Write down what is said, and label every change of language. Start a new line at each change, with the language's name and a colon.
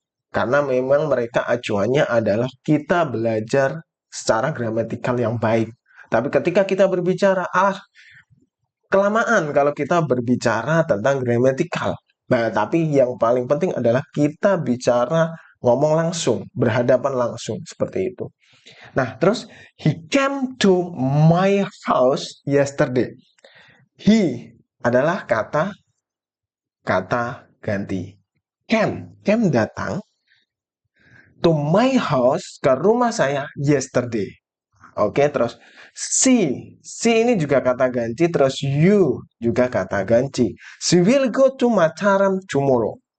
Indonesian: Karena memang mereka acuannya adalah kita belajar secara gramatikal yang baik. Tapi ketika kita berbicara, kelamaan kalau kita berbicara tentang gramatikal. Nah, tapi yang paling penting adalah kita bicara ngomong langsung, berhadapan langsung, seperti itu. Nah, terus,
English: he came to my house yesterday.
Indonesian: He adalah kata ganti.
English: Came
Indonesian: datang,
English: to my house,
Indonesian: ke rumah saya,
English: yesterday.
Indonesian: Oke, terus she ini juga kata ganti, terus you juga kata ganti.
English: She will go to Mataram tomorrow.